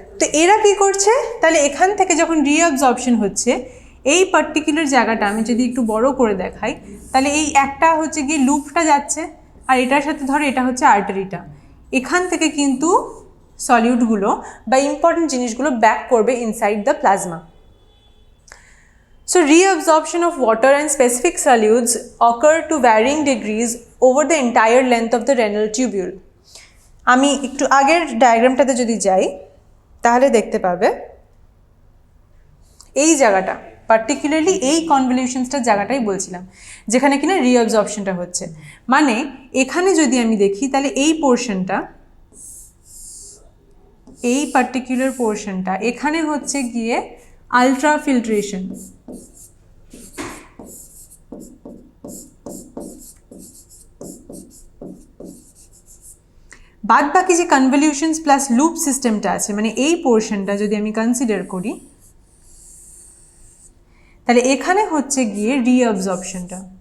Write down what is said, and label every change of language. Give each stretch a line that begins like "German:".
Bangla: তো এরা কি করছে, তাহলে এখান থেকে যখন রিঅবজর্পশন হচ্ছে, এই পার্টিকুলার জায়গাটা আমি যদি একটু বড় করে দেখাই, তাহলে এই একটা হচ্ছে গিয়ে লুপটা যাচ্ছে, আর এটার সাথে ধরো এটা হচ্ছে আর্টারিটা, এখান থেকে কিন্তু সলিউটগুলো বা ইম্পর্টেন্ট জিনিসগুলো ব্যাক করবে
English: Inside the plasma. So reabsorption of water and specific solutes occur to varying degrees over the entire length of the renal tubule.
Bangla: আমি একটু আগের ডায়াগ্রামটাতে যদি যাই তাহলে দেখতে পাবে এই জায়গাটা, পার্টিকুলারলি এই কনভলিউশনসটার জায়গাটাই বলছিলাম, যেখানে কিনা রিঅবজর্পশনটা হচ্ছে। মানে এখানে যদি আমি দেখি তাহলে এই পোর্শনটা, এই পার্টিকুলার পোর্শনটা এখানে হচ্ছে গিয়ে আলট্রাফিল্ট্রেশন, বাদ বাকি যে কনভলিউশনস প্লাস লুপ সিস্টেমটা আছে, মানে এই পোর্শনটা যদি আমি কনসিডার করি, তাহলে এখানে হচ্ছে গিয়ে রিঅবজর্পশনটা।